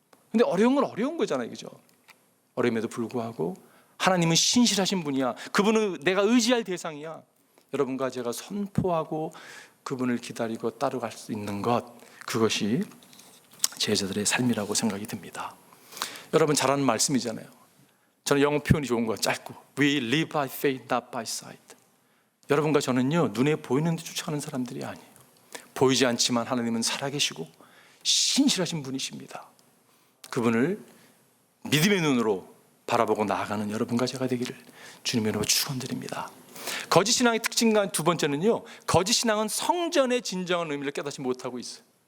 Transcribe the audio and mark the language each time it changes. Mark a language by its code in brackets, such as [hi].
[ko] 근데 어려운 건 어려운 거잖아요, 그죠? 어려움에도 불구하고 하나님은 신실하신 분이야. 그분은 내가 의지할 대상이야. 여러분과 제가 선포하고 그분을 기다리고 따라갈 수 있는 것, 그것이 제자들의 삶이라고 생각이 듭니다. 여러분 잘 아는 말씀이잖아요. 저는 영어 표현이 좋은 거 짧고 [en] We live by faith, not by sight. [ko] 여러분과 저는요 눈에 보이는 데 쫓아가는 사람들이 아니에요. 보이지 않지만 하나님은 살아계시고 신실하신 분이십니다. 그분을 믿음의 눈으로 바라보고 나아가는 여러분과 제가 되기를 주님의 이름으로 축원드립니다. 거짓 신앙의 특징과 두 번째는요, 거짓 신앙은 성전의 진정한 의미를 깨닫지 못하고 있어요.